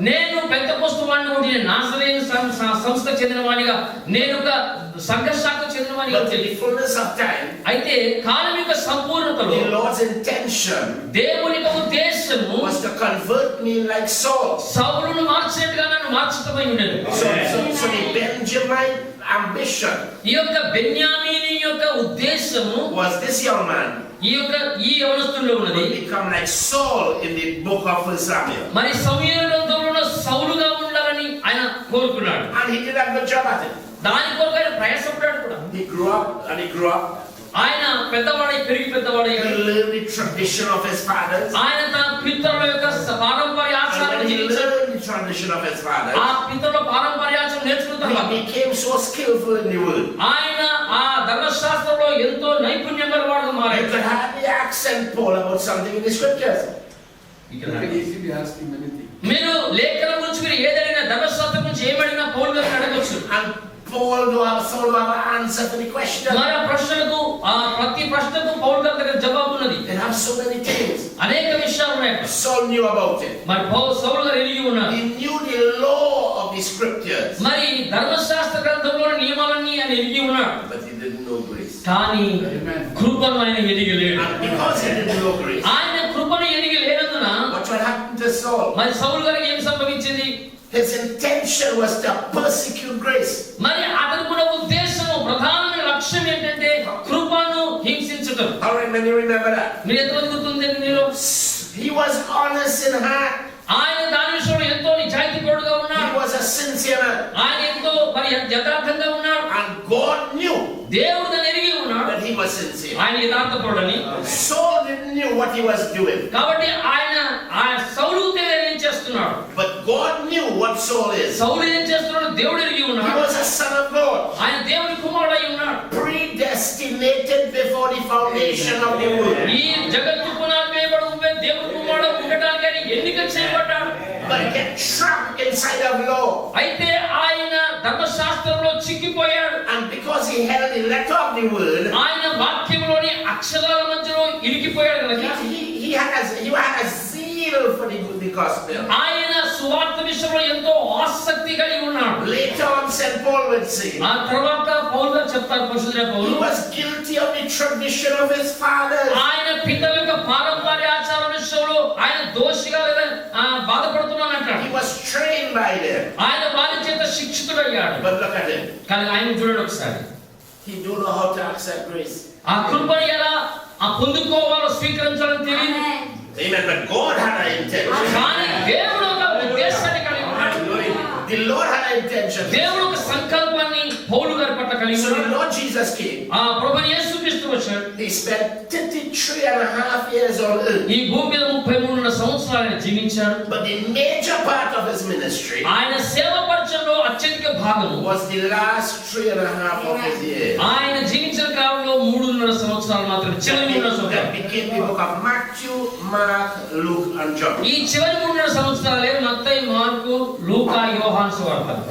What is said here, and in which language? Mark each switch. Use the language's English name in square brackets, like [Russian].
[Telugu] నేను పెంతెకోస్తు వాడిని ఉండి నాజరేయును సంస్థకు చెందిన వాడిగా, నేను ఒక సంఘ శాఖకు చెందిన వాడిగా. [English] But in the fullness of time, [Telugu] అయితే కాలం యొక్క సంపూర్ణతలో [English] the Lord's intention [Telugu] దేవుని యొక్క ఉద్దేశము [English] was to convert me like Saul. [Telugu] సౌలును మార్చినట్టుగా నన్ను మార్చటమై ఉండేది. [English] So the Benjamite ambition [Telugu] ఈ యొక్క బెన్యామీను యొక్క ఉద్దేశము [English] was this young man [Telugu] ఈ యవనస్తుల్లో ఉన్నది, [English] will become like Saul in the book of 1 Samuel. [Telugu] మరి సమూయేలు గ్రంథంలో సౌలుగా ఉండాలని ఆయన కోరుకున్నాడు. [English] And he did a good job at it. [Telugu] దాని కొరకు ఆయన ప్రయాసపడ్డాడు కూడా. [English] He grew up. [Telugu] ఆయన పెద్దవాడై పెరిగి పెద్దవాడై [English] He learned the tradition of his fathers. [Telugu] ఆయన తన పితరుల యొక్క పారంపర్య [English] And [Telugu] ఆచారాలను [English] when he [Telugu] జీవించాడు. [English] learned the tradition of his fathers, [Telugu] ఆ పితరుల పారంపర్యాచారం నేర్చుకున్న తర్వాత [English] he became so skillful in the word. [Telugu] ఆయన ఆ ధర్మశాస్త్రంలో ఎంతో నైపుణ్యం గలవాడుగా [English] You [Telugu] మారాడు. [English] could hardly accent Paul about something in the scriptures. [Telugu] ఇక్కడ [English] You can easily ask him anything. [Telugu] మీరు లేఖనం గురించి మీరు ఏదైనా ధర్మశాస్త్రం గురించి ఏమడినా పౌలు గారిని అడగొచ్చు. [English] And Saul do have an answer to the question. [Telugu] మన ప్రశ్నలకు ప్రతి ప్రశ్నకు పౌలు గారి దగ్గర జవాబు ఉన్నది. [English] They have so many things. [Telugu] అనేక విషయాలు ఉన్నాయి. [English] Saul knew about it. [Telugu] మరి సౌలు గారు ఎరిగి ఉన్నారు. [English] He knew the law of the scriptures. [Telugu] మరి ధర్మశాస్త్ర గ్రంథంలోని నియమాలన్నీ ఆయన ఎరిగి ఉన్నాడు. [English] But he didn't know grace. [Telugu] కానీ కృపను ఆయన ఎరిగి లేడు. [English] And because he didn't know grace, [Telugu] ఆయన కృపను ఎరిగి లేనందున [English] what happened to Saul? [Telugu] మరి సౌలు గారికి ఏం సంభవించింది? [English] His intention was to persecute grace. [Telugu] మరి అతనుకున్న ఉద్దేశము ప్రధానమైన లక్ష్యం ఏంటంటే కృపను హింసించటం. [English] How many remember that? [Telugu] మీరు ఎంతమంది గుర్తుంది మీరు? [English] He was honest in heart. [Telugu] ఆయన దాని విషయంలో ఎంతో నిజాయితీపరుడుగా [English] He [Telugu] ఉన్నాడు. [English] was a sincere man. [Telugu] ఆయన ఎంతో మరి యథార్థంగా ఉన్నాడు. [English] And God knew [Telugu] దేవుడు దాన్ని ఎరిగి ఉన్నాడు [English] that he was sincere. [Telugu] ఆయన యథార్థపరుడని. [English] Saul didn't know what he was doing. [Telugu] కాబట్టి ఆయన సౌలు తెలియని ఏం చేస్తున్నాడు. [English] But God knew what Saul is. [Telugu] సౌలు ఏం చేస్తున్నాడు దేవుడు ఎరిగి [English] He [Telugu] ఉన్నాడు. [English] was a son of God. [Telugu] ఆయన దేవుని కుమారుడై ఉన్నాడు. [English] Predestinated before the foundation of the world. [Telugu] ఈ జగత్తు పునాది వేయబడి ఉండే దేవుని కుమారుడు ఉండటానికి ఆయన ఎన్నిక చేయబడ్డాడు. [English] But get trapped inside of law. [Telugu] అయితే ఆయన ధర్మశాస్త్రంలో చిక్కిపోయాడు. [English] And because he held the letter of the word, [Telugu] ఆయన వాక్యంలోని అక్షరాల మధ్యలో ఇరికిపోయాడు కనుక [English] he had a zeal for the gospel. [Telugu] ఆయన సువార్త విషయంలో ఎంతో ఆసక్తి కలిగి ఉన్నాడు. [English] Later on, St. Paul would say, [Telugu] ఆ తర్వాత పౌలు గారు చెప్తారు, పరిశుద్ధ [English] he [Telugu] Paul [English] was guilty of the tradition of his fathers. [Telugu] ఆయన పితల యొక్క పారంపర్య ఆచార విషయంలో ఆయన దోషిగా లేదా బాధపడుతున్నాను అంటాడు. [English] He was trained by them. [Telugu] ఆయన వారి చేత శిక్షితుడయ్యాడు. [English] But look at him. [Telugu] కానీ ఆయన చూడండి ఒకసారి, [English] He don't know how to accept grace. [Telugu] ఆ కృపను ఎలా పొందుకోవాలో స్వీకరించాలని తెలియదు. [English] Amen. But God had an intention. [Telugu] కానీ దేవుడు ఒక ఉద్దేశాన్ని కలిగి ఉన్నాడు. [English] The Lord had an intention. [Telugu] దేవుడు ఒక సంకల్పాన్ని పౌలు గారి పట్ల కలిగి [English] So the [Telugu] ఉన్నాడు. [English] Lord Jesus came. [Telugu] ఆ ప్రభువు యేసుక్రీస్తు వచ్చాడు. [English] He spent 33.5 years on earth. [Telugu] ఈ భూమి మీద 33 సంవత్సరాలు ఆయన జీవించాడు. [English] But the major part of his ministry [Telugu] ఆయన సేవ పరిచయంలో అత్యధిక భాగము [English] was the last 3.5 of his years. [Telugu] ఆయన జీవించిన కాలంలో 3.5 సంవత్సరాలు మాత్రమే. చివరి 3.5 సంవత్సరాలు [English] That became the book of Matthew, Mark, Luke, and John. [Telugu] ఈ చివరి 3.5 సంవత్సరాలే మత్తయి, మార్కు, లూకా, యోహాను సువార్తలు.